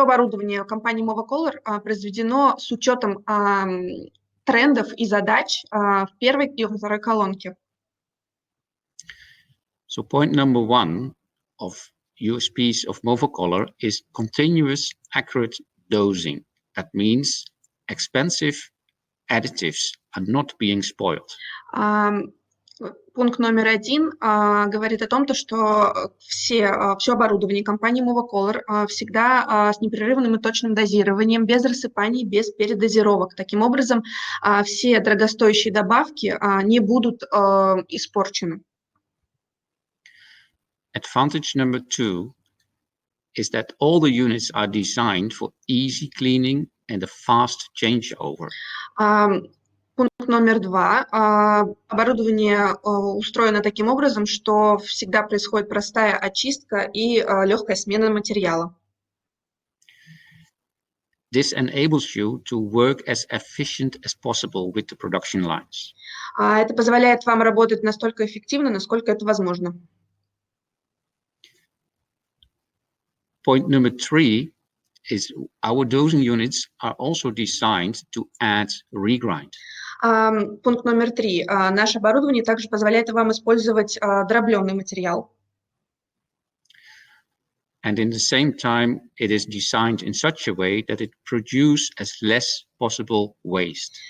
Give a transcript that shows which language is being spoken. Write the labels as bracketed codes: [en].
[ru] оборудование компании Movacolor произведено с учетом трендов и задач в первой и во второй колонке. [en] So point number 1 of USPs of Movacolor is continuous accurate dosing. That means expensive additives are not being spoiled. [ru] Пункт номер 1 говорит о том, что все оборудование компании Movacolor всегда с непрерывным и точным дозированием, без рассыпаний, без передозировок. Таким образом, все дорогостоящие добавки не будут испорчены. [en] Advantage number 2 is that all the units are designed for easy cleaning and a fast changeover. [ru] Пункт номер 2. Оборудование устроено таким образом, что всегда происходит простая очистка и легкая смена материала. [en] This enables you to work as efficient as possible with the production lines. [ru] Это позволяет вам работать настолько эффективно, насколько это возможно. [en] Point number 3 is our dosing units are also designed to add regrind. [ru] Пункт номер 3. Наше оборудование также позволяет вам использовать дробленый материал. [en] And in the same time, it is designed in such a way that it produces as less possible waste.